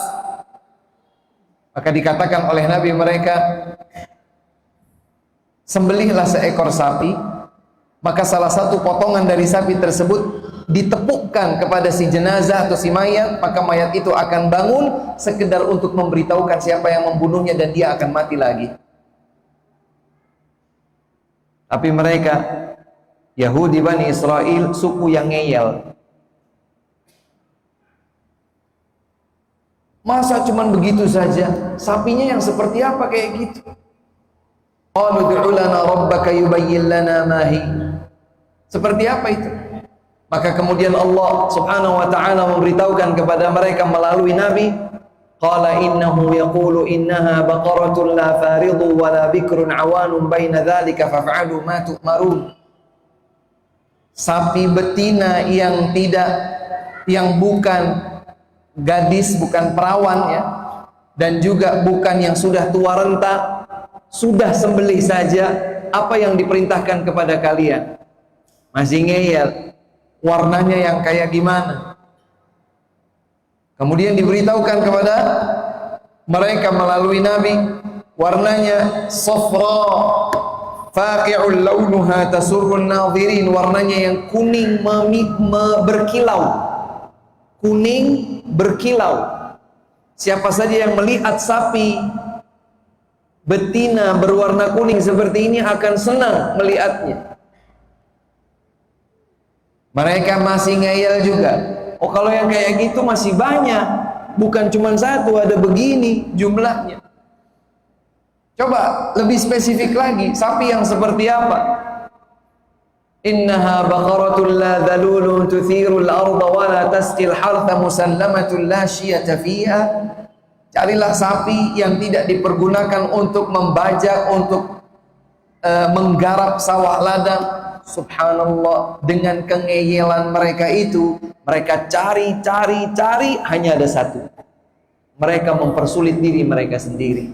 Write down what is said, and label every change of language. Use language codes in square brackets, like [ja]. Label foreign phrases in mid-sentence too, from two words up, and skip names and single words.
[id] Maka dikatakan oleh Nabi mereka, sembelihlah seekor sapi, maka salah satu potongan dari sapi tersebut ditepukkan kepada si jenazah atau si mayat, maka mayat itu akan bangun sekedar untuk memberitahukan siapa yang membunuhnya dan dia akan mati lagi. Tapi mereka, Yahudi Bani Israel, suku yang ngeyel. Masa cuman begitu saja? Sapinya yang seperti apa kayak gitu? [ar] قالوا ادع لنا ربك يبين لنا ما هي. [id] Seperti apa itu? Maka kemudian Allah [ar] سبحانه وتعالى [id] memberitahukan kepada mereka melalui nabi, [ar] قال إنه يقول إنها بقرة لا فارض ولا بكر عوان بين ذلك فافعلوا ما تؤمرون. [id] Sapi betina yang bukan gadis, bukan perawan ya, dan juga bukan yang sudah tua renta, sudah sembelih saja. Apa yang diperintahkan kepada kalian? Masih ngeyel. Warnanya yang kayak gimana? Kemudian diberitahukan kepada mereka melalui nabi, warnanya [ar] صفراء فاقع لونها تسر الناظرين, [id] warnanya yang kuning berkilau. Kuning berkilau. Siapa saja yang melihat sapi betina berwarna kuning seperti ini akan senang melihatnya. Mereka masih ngeyel juga. Oh, kalau yang kayak gitu masih banyak, bukan cuma satu, ada begini jumlahnya. Coba lebih spesifik lagi, sapi yang seperti apa? [ar] إنها بقرة لا ذلول تثير الأرض ولا تسقي الحرث مسلمة لا شية فيها. [id] Carilah sapi yang tidak dipergunakan untuk membajak, untuk menggarap sawah ladang. Subhanallah, dengan kengeyelan mereka itu, mereka cari, hanya ada satu. Mereka mempersulit diri mereka sendiri.